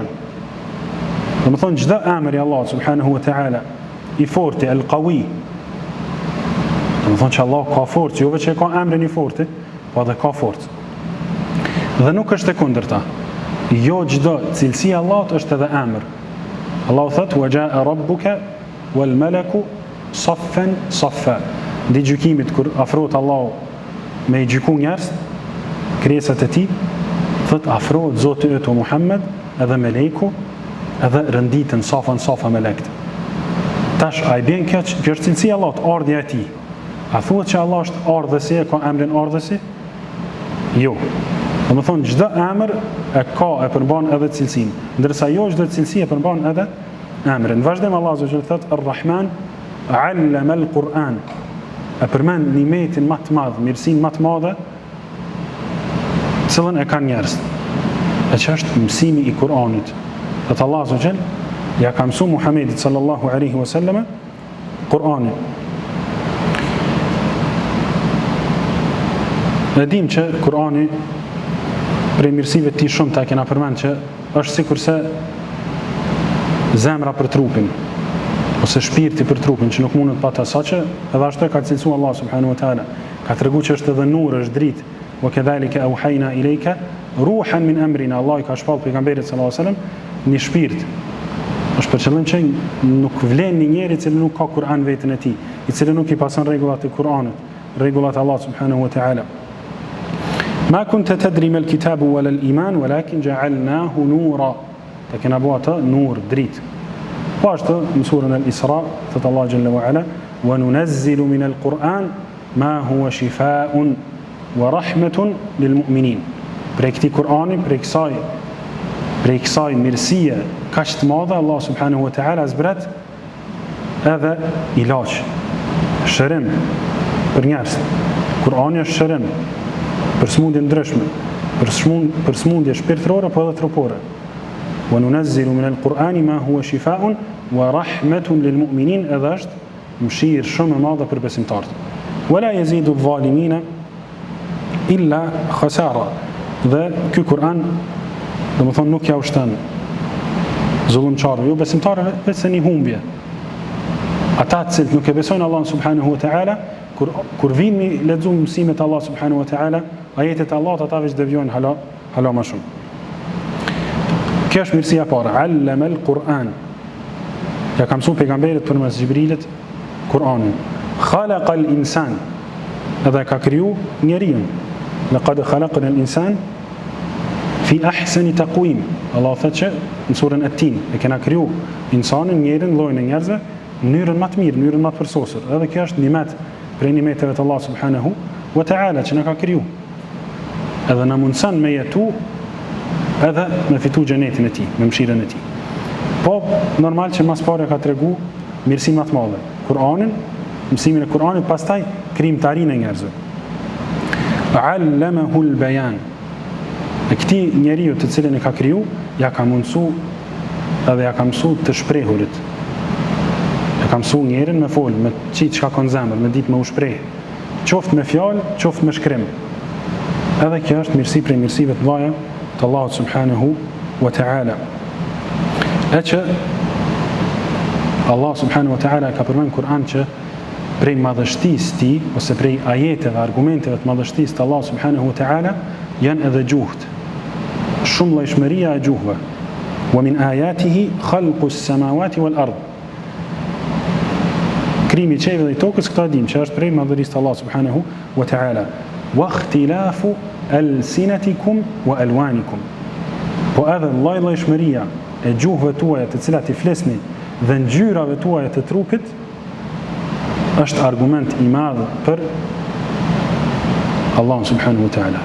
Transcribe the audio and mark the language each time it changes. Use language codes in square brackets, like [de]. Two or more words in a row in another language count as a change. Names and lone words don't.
[sq] Domethënë çdo emër i Allahut [ar] سبحانه وتعالى [sq] i fortë, el-qawi. Domethënë që Allahu ka forcë, jo vetëm që ka emrin i fortë, po edhe ka forcë. Dhe nuk është e kundërta. Jo çdo cilësi e Allahut është edhe emër. Allahu thotë: [ar] "وجاء ربك والملك صفا صفا." [sq] Dhe gjykimit kur afrohet Allahu me i gjyku njerëz, krijesat e tij, thotë afrohet Zoti yt Muhammed edhe melejku, edhe rënditën [ar] صفا صفا [sq] melekt. Tash ai bën kjo është cilësia e Allahut, ardhja e tij. A thuhet që Allah është ardhësi, e ka emrin ardhësi? Jo. Do të thonë çdo emër e ka, e përmban edhe cilësinë, ndërsa jo çdo cilësi e përmban edhe emrin. Vazhdon Allahu [ar] عز وجل [sq] thotë [ar] الرحمن علم القرآن. [sq] E përmend nimetin më të madh, mirësinë më të madhe, cilën e kanë njerëzit. E që është mësimi i Kur'anit. Thotë Allahu [ar] عز وجل [sq] ja ka mësuar Muhamedit [ar] صلى الله عليه وسلم [sq] Kur'anin. Ne dim që Kur'ani prej mirësive të tij shumë ta kena përmend që është sikurse zemra për trupin ose shpirti për trupin që nuk mundet pa ta, saqë edhe ashtu ka cilësuar Allah [ar] سبحانه وتعالى. [sq] Ka treguar që është edhe nur, është dritë. [ar] وكذلك أوحينا إليك روحا من أمرنا. [sq] Allah i ka shpall pejgamberit [ar] صلى الله عليه وسلم [sq] një shpirt. Është për qëllim që nuk vlen një njeri i cili nuk ka Kur'an vetën e tij, i cili nuk i pason rregullat e Kur'anit, rregullat e Allah [ar] سبحانه وتعالى. ما كنت تدري ما الكتاب ولا الإيمان ولكن جعلناه نورا. [sq] Ta kena bua atë nur, dritë. Po ashtu në surën Al-Isra thot Allah [ar] جل وعلا وننزل من القرآن ما هو شفاء ورحمة للمؤمنين. [sq] Prej këtij Kur'ani, prej kësaj mirësie kaq të madhe, Allah [ar] سبحانه وتعالى [sq] zbret edhe ilaç, shërim për njerëz. Kur'ani është shërim për smundje ndryshme, për smundje shpirtërore po edhe trupore. [ar] وننزل من القرآن ما هو شفاء ورحمة للمؤمنين, [sq] edhe është mëshirë shumë e madhe për besimtarët. [ar] ولا يزيد الظالمين إلا خسارا. [sq] Dhe ky Kur'an domethënë nuk ja ushton zullumçarëve, jo besimtarëve, vetëm një humbje. Ata të cilët nuk e besojnë Allahun [ar] سبحانه وتعالى, [sq] kur vini lexojmë mësimet e Allah [ar] سبحانه وتعالى, [sq] ajetet e Allahut, ata veç devijojnë hala më shumë. Kjo është mirësia e parë, [ar] علم القرآن. [sq] Ja ka mësuar pejgamberit përmes Xhibrilit Kur'anin. [ar] خلق الإنسان. [sq] Edhe ka kriju njeriu. [ar] لقد خلقنا الإنسان في أحسن تقويم. [sq] Allah thotë që në surën At-Tin e kena kriju insanin, njerin, llojin e njerëzve në mënyrën më të mirë, në mënyrën më të përsosur. Edhe kjo është nimet prej nimeteve të Allah [ar] سبحانه وتعالى [sq] që na ka kriju. Edhe na mundson me jetu edhe me fitu xhenetin e tij, me mëshirën e tij. Po normal që mas pare ka tregu mirësi më të madhe. Kur'anin, mësimin e Kur'anit, pastaj krijimtarinë e njerëzve. [ar] علمه البيان. [sq] E këtij njeriu të cilin e ka kriju, ja ka mundsu edhe ja ka mësu të shprehurit. Ja ka mësu njerin me fol, me qitë çka ka në zemër, me ditë me u shpreh. Qoftë me fjalë, qoftë me shkrim. Edhe kjo është mirësi prej mirësive të mëdha të Allahut [ar] سبحانه وتعالى. [sq] E që Allah [ar] سبحانه وتعالى [sq] ka përmend Kur'an që prej madhështisë ti, ose prej ajeteve, argumenteve të madhështisë të Allah [ar] سبحانه وتعالى, [sq] janë edhe gjuhët. Shumë llojshmëria e gjuhëve. [ar] ومن آياته خلق السماوات والأرض. [sq] Krimi i qiellit dhe tokës, këto dim që është prej madhërisë të Allah [ar] سبحانه وتعالى. واختلاف ألسنتكم وألوانكم. [sq] Po edhe llojshmëria e gjuhëve tuaja të cilat i flesni dhe ngjyrave tuaja të trupit është argument i madh për Allah [ar] سبحانه وتعالى.